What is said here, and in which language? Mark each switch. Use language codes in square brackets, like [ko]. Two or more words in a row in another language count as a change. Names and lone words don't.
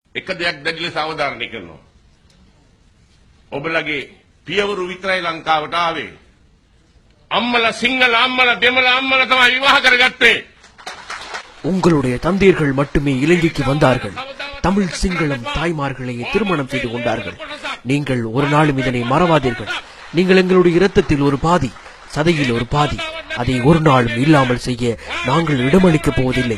[si] එක දෙයක් දැඩි ලෙස අවධාරණය කරනවා. ඔබලගේ පියවරු විතරයි ලංකාවට ආවේ. අම්මලා සිංහල අම්මලා දෙමළ අම්මලා තමයි විවාහ කරගත්තේ. [ta] உங்களுடைய தந்தையர்கள் மட்டுமே இலங்கைக்கு வந்தார்கள். தமிழ் சிங்களம் தாய்மார்களையே திருமணம் செய்து கொண்டார்கள். நீங்கள் ஒரு நாளும் இதனை மறவாதீர்கள். நீங்கள் எங்களுடைய இரத்தத்தில் ஒரு பாதி, சதையில் ஒரு பாதி. அதை ஒரு நாளும் இல்லாமல் செய்ய நாங்கள் இடமளிக்கப் போவதில்லை.